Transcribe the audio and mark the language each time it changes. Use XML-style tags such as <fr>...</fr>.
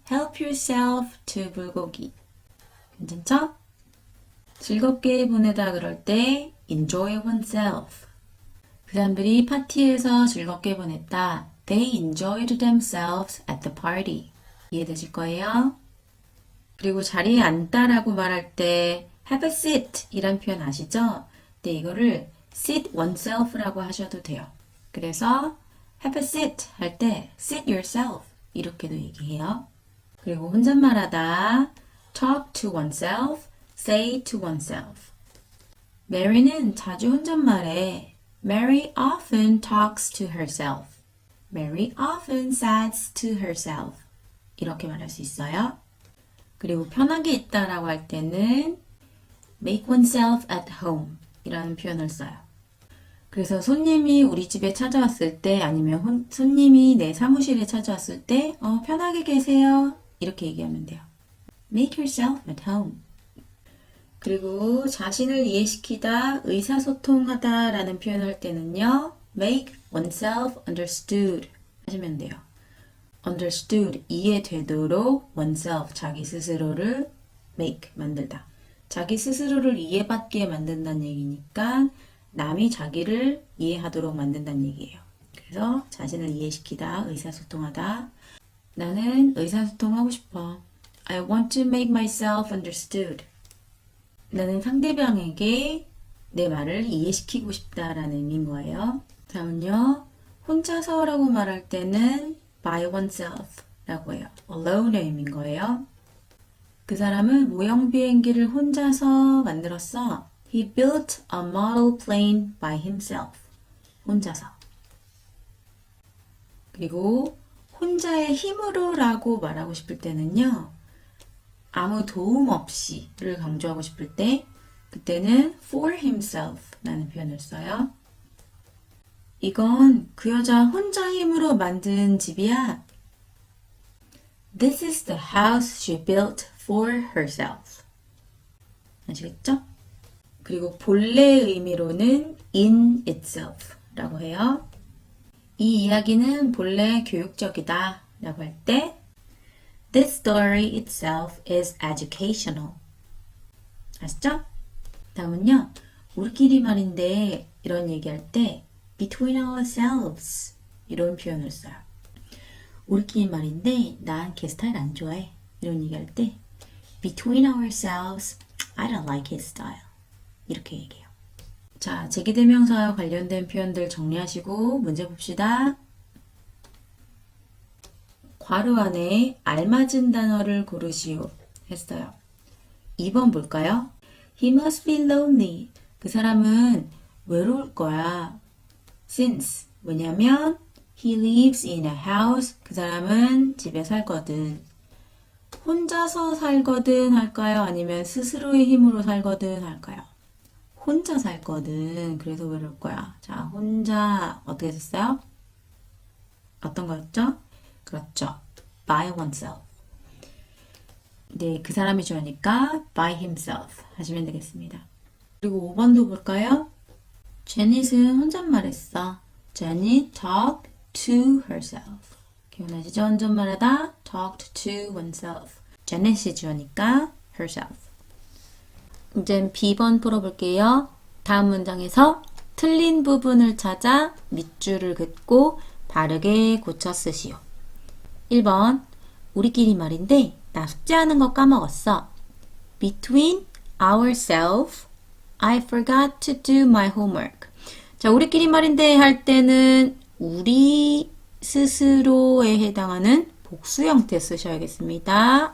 <en>Help yourself to 불고기.</en> <ko>괜찮죠? 즐겁게 보내다 그럴 때</ko> <en>enjoy oneself.</en> <ko>그 사람들이 파티에서 즐겁게 보냈다.</ko> <en>They enjoyed themselves at the party.</en> <ko>이해되실 거예요? 그리고 자리에 앉다라고 말할 때</ko> <en>have a seat</en> <ko>이란 표현 아시죠? 근데 이거를</ko> <en>sit oneself</en> <ko>라고 하셔도 돼요. 그래서</ko> <en>have a seat</en> <ko>할 때</ko> <en>sit yourself</en> <ko>이렇게도 얘기해요. 그리고 혼잣말하다</ko> <en>talk to oneself, say to oneself.</en> <ko>Mary는 자주 혼잣말해.</ko> <en>Mary often talks to herself. Mary often says to herself.</en> <ko>이렇게 말할 수 있어요. 그리고 편하게 있다라고 할 때는</ko> <en>make oneself at home</en> <ko>이라는 표현을 써요. 그래서 손님이 우리 집에 찾아왔을 때 아니면 손님이 내 사무실에 찾아왔을 때 편하게 계세요. 이렇게 얘기하면 돼요.</ko> <en>Make yourself at home.</en> <ko>그리고 자신을 이해시키다, 의사소통하다 라는 표현을 할 때는요.</ko> <en>Make oneself understood</en> <ko>하시면 돼요.</ko> <en>understood,</en> <ko>이해되도록</ko> <en>oneself,</en> <ko>자기 스스로를</ko> <en>make,</en> <ko>만들다. 자기 스스로를 이해받게 만든다는 얘기니까 남이 자기를 이해하도록 만든다는 얘기예요. 그래서 자신을 이해시키다, 의사소통하다. 나는 의사소통하고 싶어.</ko> <en>I want to make myself understood.</en> <ko>나는 상대방에게 내 말을 이해시키고 싶다라는 의미인 거예요. 다음은요. 혼자서라고 말할 때는</ko> <en>by oneself</en> <ko>라고 해요. alone의 의미인 거예요. 그 사람은 모형 비행기를 혼자서 만들었어.</ko> <en>He built a model plane by himself.</en> <ko>혼자서. 그리고 혼자의 힘으로 라고 말하고 싶을 때는요. 아무 도움 없이를 강조하고 싶을 때 그때는</ko> <en>for himself</en> <ko>라는 표현을 써요. 이건 그 여자 혼자 힘으로 만든 집이야.</ko> <en>This is the house she built for herself.</en> <ko>아시겠죠? 그리고 본래의 의미로는</ko> <en>in itself</en> <ko>라고 해요. 이 이야기는 본래 교육적이다 라고 할 때</ko> <en>This story itself is educational.</en> <ko>아시죠? 다음은요. 우리끼리 말인데 이런 얘기할 때</ko> <en>between ourselves</en> <ko>이런 표현을 써요. 우리끼리 말인데 난 걔 스타일 안 좋아해. 이런 얘기할 때</ko> <en>between ourselves, I don't like his style.</en> <ko>이렇게 얘기해요. 자, 제기대명사와 관련된 표현들 정리하시고 문제 봅시다. 괄호 안에 알맞은 단어를 고르시오 했어요.</ko> <en>2번 볼까요? He must be lonely.</en> <ko>그 사람은 외로울 거야.</ko> <en>Since</en> <ko>왜냐면</ko> <en>he lives in a house.</en> <ko>그 사람은 집에 살거든. 혼자서 살거든 할까요? 아니면 스스로의 힘으로 살거든 할까요? 혼자 살거든. 그래서 외로울 거야. 자, 혼자 어떻게 썼어요? 어떤 거였죠? 그렇죠.</ko> <en>by oneself.</en> <ko>네, 그 사람이 좋으니까</ko> <en>by himself</en> <ko>하시면 되겠습니다. 그리고 5번도 볼까요? 제닛은 혼잣말했어.</ko> <en>Janet talked to herself.</en> <ko>기억나시죠? 혼잣말하다</ko> <en>talked to oneself.</en> <ko>제닛이 주어니까 herself. 이제 B번 풀어볼게요. 다음 문장에서 틀린 부분을 찾아 밑줄을 긋고 바르게 고쳐 쓰시오. 1번 우리끼리 말인데 나 숙제하는 거 까먹었어.</ko> <en>Between ourselves, I forgot to do my homework.</en> <ko>자, 우리끼리 말인데 할 때는 우리 스스로에 해당하는 복수 형태 쓰셔야겠습니다.</ko>